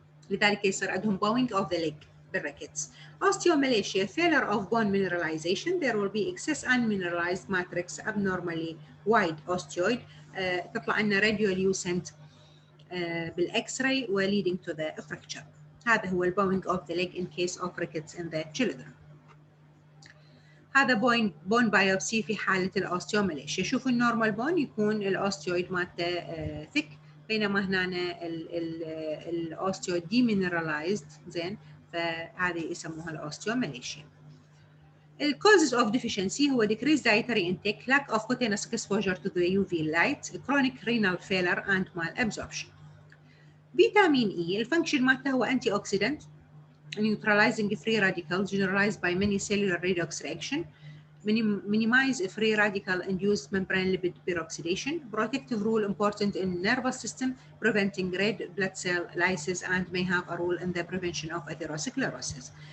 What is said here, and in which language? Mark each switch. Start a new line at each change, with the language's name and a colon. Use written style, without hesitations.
English: لذلك يصير عندهم bowing of the leg بالريكتس. Osteomalacia, failure of bone mineralization, there will be excess unmineralized matrix, abnormally wide osteoid,
Arabic: تطلع لنا
English: radiolucent
Arabic: بالاكس راي
English: و leading to the fracture. هذا هو bowing of the leg in case of rickets in the children.
Arabic: هذا
English: bone biopsy
Arabic: في حالة الاوستيوماليشيا. شوفوا النورمال بون يكون الاوستيويد مالته thick، بينما هنا الاوستيويد demineralized. زين، فهذه يسموها الاوستيوماليشيا.
English: The causes of deficiency
Arabic: هو
English: decreased dietary intake, lack of cutaneous exposure to the UV light, chronic renal failure and malabsorption. Vitamin E الفانكشن مالته هو antioxidant, neutralizing free radicals generalized by many cellular redox reaction, minimize free radical induced membrane lipid peroxidation, protective role important in nervous system, preventing red blood cell lysis, and may have a role in the prevention of atherosclerosis.